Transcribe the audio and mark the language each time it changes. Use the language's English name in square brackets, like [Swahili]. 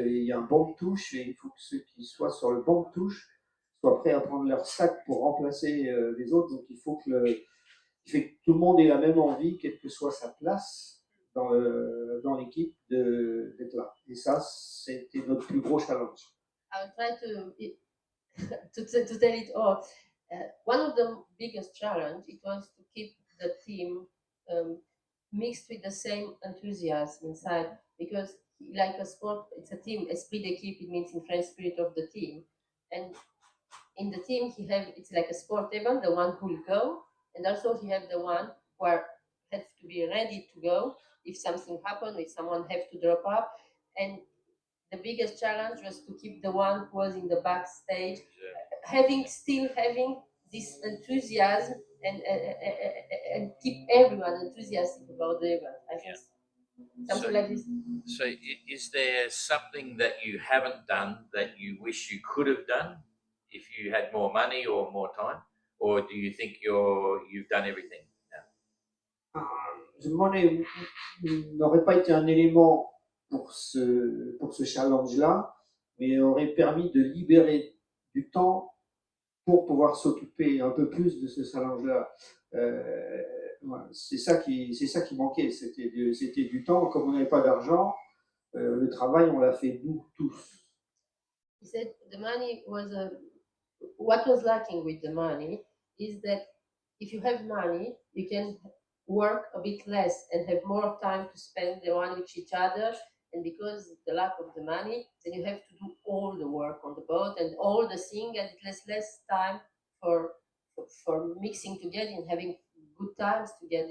[French] Et il y a un banc de touche, et il faut que ceux qui soient sur le banc de touche soient prêts à prendre leur sac pour remplacer les autres. Donc il faut que tout le monde ait la même envie, quelle que soit sa place dans l'équipe, d'être là. Et ça, c'était notre plus gros challenge. [English] I'll try to tell it all. One of the biggest challenge, it was to keep the team mixed with the same enthusiasm inside, because like a sport, it's a team, [French] esprit d'équipe, [English] it means in French, spirit of the team. And in the team, it's like a sport event, the one who will go, and also he have the one who has to be ready to go if something happens, if someone have to drop up. And the biggest challenge was to keep the one who was in the backstage still having this enthusiasm and keep everyone enthusiastic about the event. I think something like this. So is there something that you haven't done that you wish you could have done if you had more money or more time? Or do you think you've done everything now? The money [French] n'aurait pas été un élément pour ce challenge-là, mais aurait permis de libérer du temps pour pouvoir s'occuper un peu plus de ce challenge-là. voilà, c'est ça qui manquait. C'était du temps. Comme on n'avait pas d'argent, le travail, on l'a fait nous tous. [English] He said the money was what was lacking with the money is that if you have money, you can work a bit less and have more time to spend the one with each other. And because the lack of the money, then you have to do all the work on the boat and all the thing, and it has less time for mixing together and having good times together.